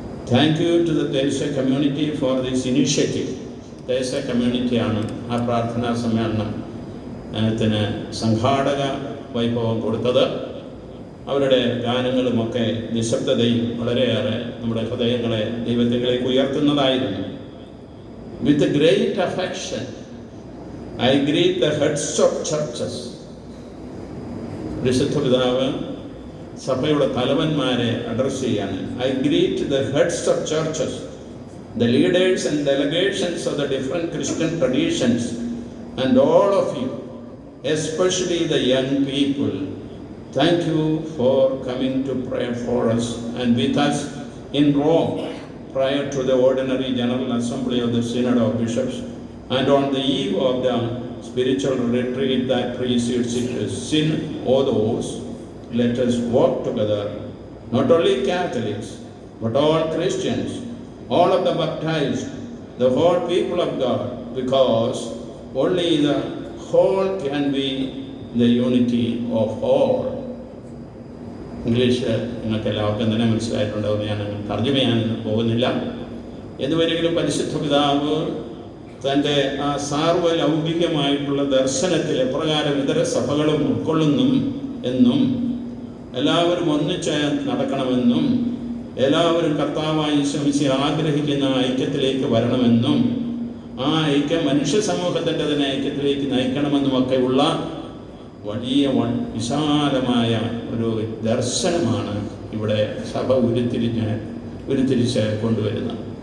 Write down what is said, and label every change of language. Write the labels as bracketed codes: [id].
[en] Thank you to the ദേശീയ community for this initiative. [ml] ദേശീയ കമ്മ്യൂണിറ്റിയാണ് ആ പ്രാർത്ഥനാ സമ്മേളനത്തിന് സംഘാടക വൈഭവം കൊടുത്തത്. അവരുടെ ഗാനങ്ങളുമൊക്കെ നിശബ്ദതയും വളരെയേറെ നമ്മുടെ ഹൃദയങ്ങളെ ദൈവത്തിലേക്ക് ഉയർത്തുന്നതായിരുന്നു. [en] With great affection I greet the heads of churches. [ml] പരിശുദ്ധ പിതാവ് സഭയുടെ തലവന്മാരെ അഡ്രസ് ചെയ്യാണ്. [en] I greet the heads of churches, the leaders and delegations of the different Christian traditions, and all of you, especially the young people. Thank you for coming to pray for us and with us in Rome prior to the ordinary General Assembly of the Synod of Bishops, and on the eve of the spiritual retreat that precedes it. Sin or those, let us walk together, not only Catholics, but all Christians, all of the baptized, the whole people of God, because only the whole can be the unity of all. [ml] English നിങ്ങൾക്ക് എല്ലാവർക്കും തന്നെ മനസ്സിലായിട്ടുണ്ടാവും, ഞാൻ തർജ്ജമ ചെയ്യാൻ പോകുന്നില്ല. എന്നുവരെങ്കിലും പരിശുദ്ധ പിതാവ് തൻ്റെ ആ സാർവലൗകികമായിട്ടുള്ള ദർശനത്തിൽ എപ്രകാരം ഇതര സഭകളും ഉൾക്കൊള്ളുന്നു എന്നും എല്ലാവരും ഒന്നിച്ച് നടക്കണമെന്നും എല്ലാവരും കർത്താവായി ശ്രമിച്ച് ആഗ്രഹിക്കുന്ന ഐക്യത്തിലേക്ക് വരണമെന്നും ആ ഐക്യം മനുഷ്യ സമൂഹത്തിൻ്റെ തന്നെ ഐക്യത്തിലേക്ക് നയിക്കണമെന്നുമൊക്കെയുള്ള വലിയ വിശാലമായ ഒരു ദർശനമാണ് ഇവിടെ സഭ ഉരുത്തിരിച്ച് കൊണ്ടുവരുന്നത്.